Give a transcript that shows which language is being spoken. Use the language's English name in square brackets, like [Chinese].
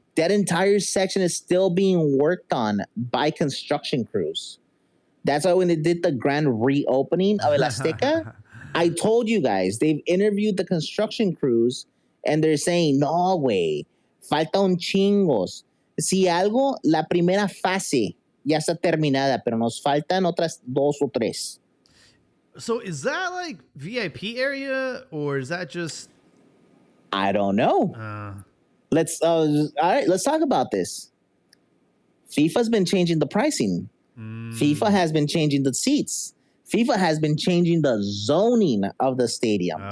[English] That entire section is still being worked on by construction crews. That's why when they did the grand reopening of El Azteca, I told you guys, they've interviewed the construction crews and they're saying, [Spanish] no, güey, falta un chingos. Si algo, la primera fase ya está terminada, pero nos faltan otras 2 o 3. [English] So is that like VIP area or is that just? I don't know. All right, let's talk about this. FIFA's been changing the pricing. FIFA has been changing the seats. FIFA has been changing the zoning of the stadiums.